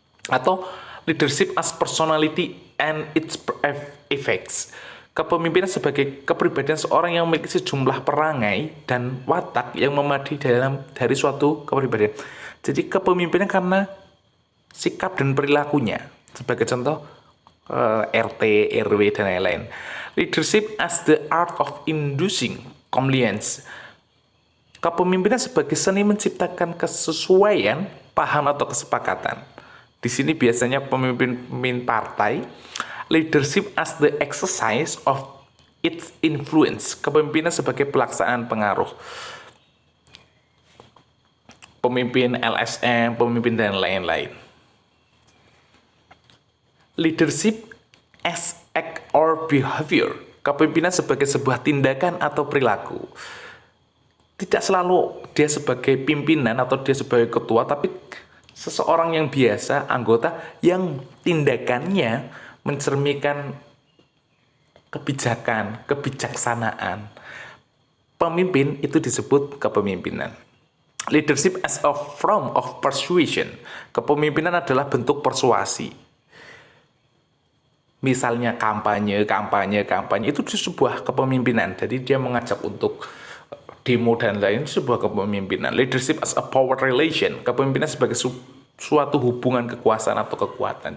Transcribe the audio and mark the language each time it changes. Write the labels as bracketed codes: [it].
[id] Atau [en] leadership as personality and its effects, [id] kepemimpinan sebagai kepribadian seorang yang memiliki sejumlah perangai dan watak yang memadai dari suatu kepribadian. Jadi kepemimpinan karena sikap dan perilakunya. Sebagai contoh, RT, RW, dan lain-lain. [en] Leadership as the art of inducing compliance. [id] Kepemimpinan sebagai seni menciptakan kesesuaian, paham atau kesepakatan. Di sini biasanya pemimpin partai. [en] Leadership as the exercise of its influence. [id] Kepemimpinan sebagai pelaksanaan pengaruh. Pemimpin LSM, pemimpin dan lain-lain. [en] Leadership as act or behavior. [id] Kepemimpinan sebagai sebuah tindakan atau perilaku. Tidak selalu dia sebagai pimpinan atau dia sebagai ketua, tapi seseorang yang biasa, anggota yang tindakannya mencerminkan kebijakan, kebijaksanaan. Pemimpin itu disebut kepemimpinan. [en] Leadership as a form of persuasion. [id] Kepemimpinan adalah bentuk persuasi. Misalnya kampanye itu sebuah kepemimpinan. Jadi dia mengajak untuk demo dan lain sebuah kepemimpinan. [en] Leadership as a power relation, [id] kepemimpinan sebagai suatu hubungan kekuasaan atau kekuatan.